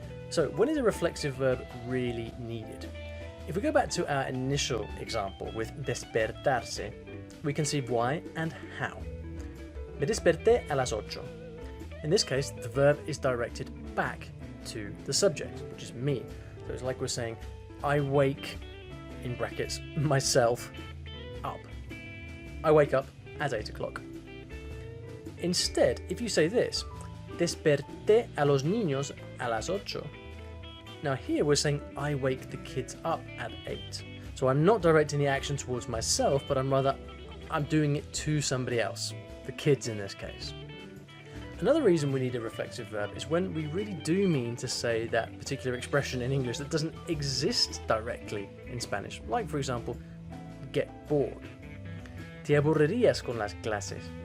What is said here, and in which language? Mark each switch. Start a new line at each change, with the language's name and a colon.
English: So when is a reflexive verb really needed? If we go back to our initial example with despertarse, we can see why and how.
Spanish: Me desperté a las 8.
English: In this case, the verb is directed back to the subject, which is me. So it's like we're saying, I wake, in brackets, myself up. I wake up at 8 o'clock. Instead, if you say this,
Spanish: desperté a los niños a las 8.
English: Now here we're saying I wake the kids up at 8. So I'm not directing the action towards myself, but I'm doing it to somebody else, the kids in this case. Another reason we need a reflexive verb is when we really do mean to say that particular expression in English that doesn't exist directly in Spanish. Like, for example, get bored.
Spanish: Te aburrirías con las clases.